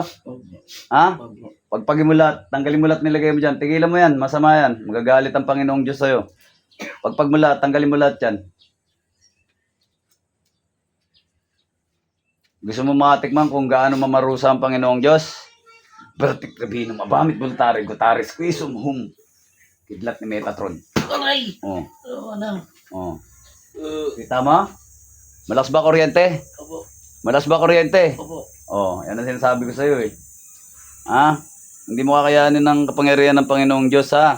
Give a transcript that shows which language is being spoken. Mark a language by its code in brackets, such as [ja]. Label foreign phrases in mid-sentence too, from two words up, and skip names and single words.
[tl] Opo. Ha? Opo. Pagpagin mo lahat, tanggalin mo lahat, nilagay mo dyan. Tigilan mo yan, masama yan. Magagalit ang Panginoong Diyos sa'yo. Pagpag mo lahat, tanggalin mo lahat yan. Gusto mo makatikman kung gaano mamarusa ang Panginoong Diyos? Bertik Rabino, mabamit bultare, gutaris, quisum hum. Kidlat ni Metatron. Aray! Oh, Oo na. oh. Kita mo? Malakas ba kuryente? Opo. Malakas ba kuryente? Opo. Oh, yan ang sinasabi ko sa'yo eh. Ha? Hindi mo kakayanin ng kapangyarihan ng Panginoong Diyos ha?